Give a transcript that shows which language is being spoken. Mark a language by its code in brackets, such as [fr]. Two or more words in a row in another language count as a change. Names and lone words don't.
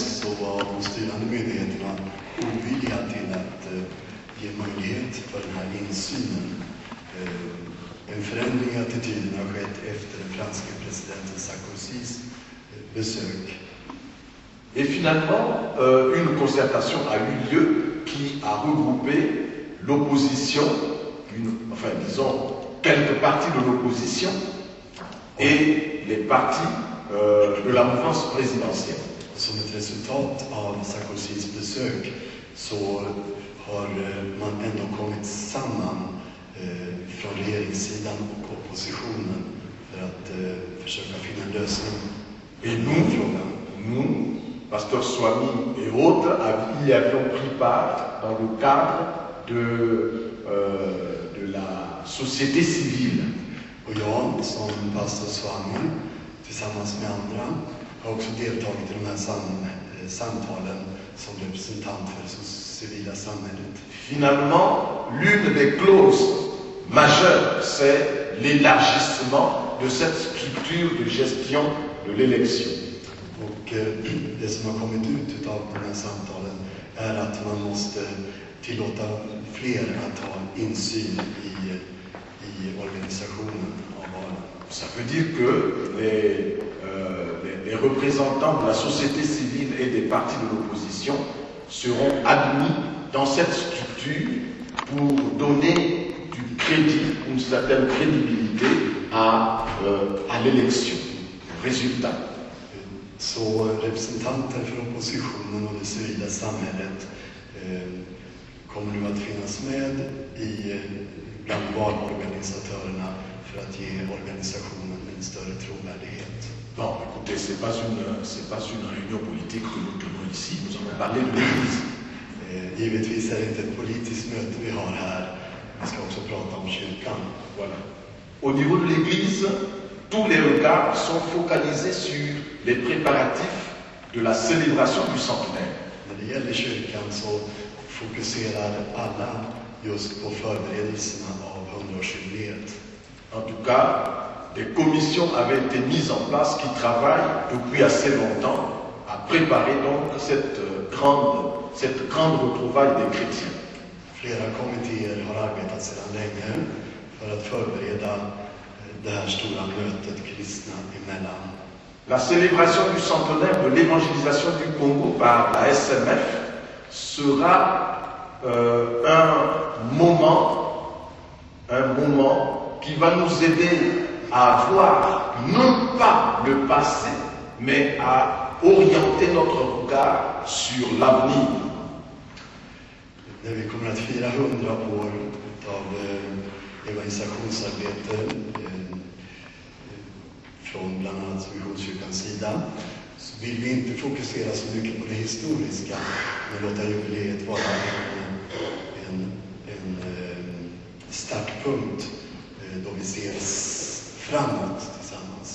[sv] så var de styrande myndigheterna ovilliga till att ge möjlighet för den här insynen. En förändring i attityden har skett efter den franske presidenten Sarkozys besök. [fr] Et finalement, une concertation a eu lieu qui a regroupé l'opposition, enfin disons quelques partis de l'opposition et les partis de la mouvance présidentielle. [sv] Som ett resultat av Sarkozys besök så har man ändå kommit samman från regeringssidan och oppositionen för att försöka finna en lösning [fr] Et nous, Pasteur Swami et autres, y avions pris part dans le cadre de la société civile. [sv] Och jag som pastor Swami tillsammans med andra har också deltagit i de här samtalen som representant för det civila samhället. [fr] Finalement, l'une des clauses majeures, c'est l'élargissement de cette structure de gestion de l'élection. [sv] Och det som har kommit ut av de här samtalen är att man måste tillåta fler att ha insyn i organisationen av valen. [fr] Ça veut dire que les représentants de la société civile et des partis de l'opposition seront admis dans cette structure pour donner du crédit, une certaine crédibilité à l'élection, au résultat. [sv] Så representanter för oppositionen och det civila samhället kommer nu att finnas med bland valorganisatörerna för att ge organisationen en större trovärdighet. [fr] Bon, écoutez, c'est pas une réunion politique que nous tenons ici, nous allons parler de l'Église. [sv] Givetvis är det inte ett politiskt möte vi har här, vi ska också prata om kyrkan. [fr] Voilà. Au niveau de l'Église, tous les regards sont focalisés sur les préparatifs de la célébration du centenaire. [sv] När det gäller kyrkan så fokuserar alla just på förberedelserna av 100-årsjubileet. [fr] En tout cas, des commissions avaient été mises en place qui travaillent depuis assez longtemps à préparer donc cette grande retrouvaille des chrétiens. [sv] Flera kommittéer har arbetat sedan länge för att förbereda det här stora mötet kristna emellan. [fr] La célébration du centenaire de l'évangélisation du Congo par la SMF sera un moment qui va nous aider à voir non pas le passé, mais à orienter notre regard sur l'avenir. [sv] När vi kommer att fira 100 år av evangelisationsarbete från bland annat Missionskyrkans sida så vill vi inte fokusera så mycket på det historiska men låta jubileet vara en startpunkt då vi ser framåt tillsammans.